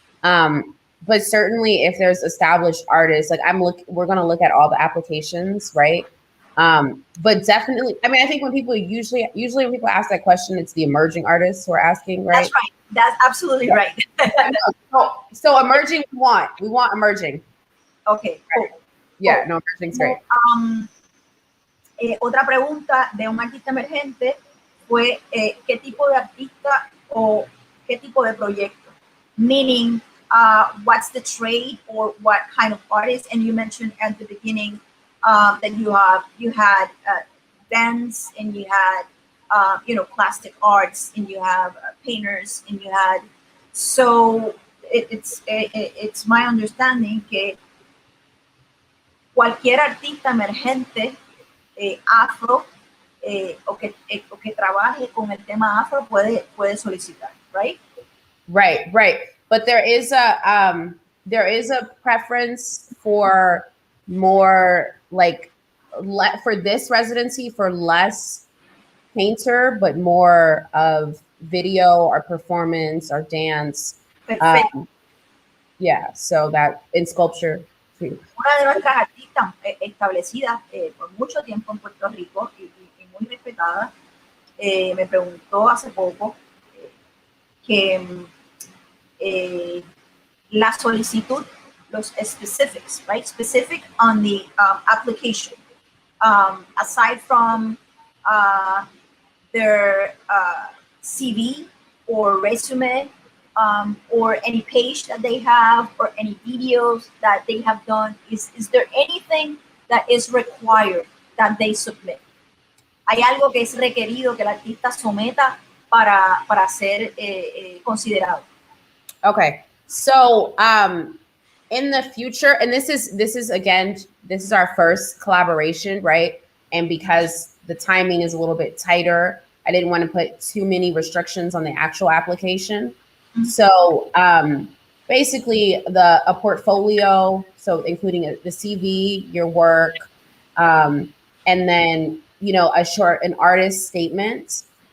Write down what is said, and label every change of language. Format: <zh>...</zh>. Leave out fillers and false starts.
<en>But certainly if there's established artists, like we're going to look at all the applications, right? But definitely, I mean, I think when people usually when people ask that question, it's the emerging artists who are asking, right? That's right. That's absolutely right. So emerging, we want emerging. Okay, cool. Yeah, no, emerging's great.</en> <es>Otra pregunta de un artista emergente fue qué tipo de artista o qué tipo de proyecto.</es> <en>Meaning, what's the trade or what kind of artist? And you mentioned at the beginning that you had bands and you had plastic arts and you have painters and you had. So it's my understanding</en> <es>que cualquier artista emergente afro o que trabaje con el tema afro puede solicitar,</es> <en>right? Right. But there is a preference for more like for this residency for less painter, but more of video or performance or dance. Yeah, so that in sculpture.</en> <es>Una de nuestras artistas establecidas por mucho tiempo en Puerto Rico y muy respetada, me preguntó hace poco que la solicitud, los</es> <en>specifics, right? Specific on the application, aside from their CV or resume, or any page that they have or any videos that they have done, is there anything that is required that they submit?</en> <es>¿Hay algo que es requerido que el artista someta para ser considerado?</es> <en>Okay, so in the future, and this is again, this is our first collaboration, right? And because the timing is a little bit tighter, I didn't want to put too many restrictions on the actual application. Mm-hmm. So basically a portfolio, so including the CV, your work, and then, an artist statement.</en>